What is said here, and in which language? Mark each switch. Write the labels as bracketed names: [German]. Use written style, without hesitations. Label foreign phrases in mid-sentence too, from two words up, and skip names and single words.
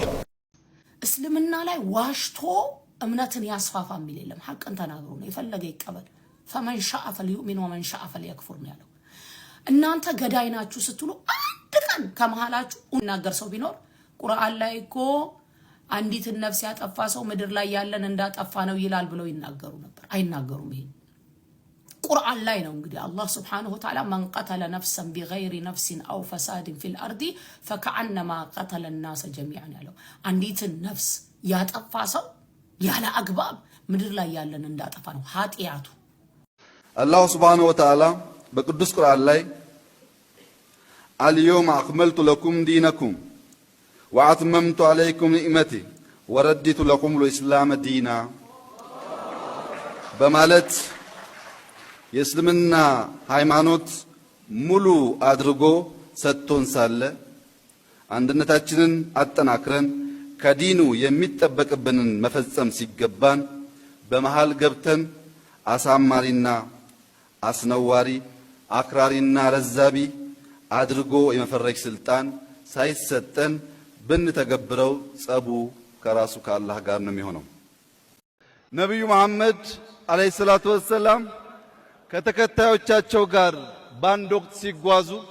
[Amharic] እስልምና ላይ ዋሽቶ እምነትን ያስፋፋ የሚል የለም። ሐቅን ተናግሮ ነው የፈለገ ይቀበል። [Arabic] فمن شاء فليؤمن ومن شاء فليكفر [Amharic] ነው ያለው። እናንተ ገዳይ ናችሁ ስትሉ አንድ ቀን ከመሃላችሁ እናገር ሰው ቢኖር ቁርአን ላይ እኮ አንዲትን ነፍስ ያጠፋ ሰው ምድር ላይ ያለን እንዳጠፋ ነው ይላል ብለው ይናገሩ ነበር። አይናገሩም። ይሄ ቁርአን ላይ ነው። እንግዲህ አላህ [Arabic] سبحانه وتعالى من قتل نفسا بغير نفس او فساد في الارض فكأنما قتل الناس جميعا [Amharic] ያለው አንዲትን ነፍስ ያጠፋ ሰው ያለ አግባብ ምድር ላይ ያለን እንዳጠፋ ነው ኃጢያቱ። አላህ [Arabic] سبحانه وتعالى [Amharic] በቅዱስ ቁርአን ላይ [Arabic] اليوم اكملت لكم دينكم وأتممت عليكم نعمتي ورديت لكم الإسلام دينا [Amharic] በማለት የእስልምና ሃይማኖት ሙሉ አድርጎ ሰጥቶን ሳለ አንድነታችንን አጠናክረን ከዲኑ የሚጠበቅብንን መፈጸም ሲገባን በመሃል ገብተን አሳማሪና አስነዋሪ አክራሪና ረዛቢ አድርጎ የመፈረጅ ስልጣን ሳይሰጠን ብንተገብረው ጸቡ ከራሱ ከአላህ ጋር ነው የሚሆነው። ነብዩ መሐመድ [Arabic] عليه الصلاة والسلام [Amharic] ከተከታዮቻቸው ጋር ባንድ ወቅት ሲጓዙ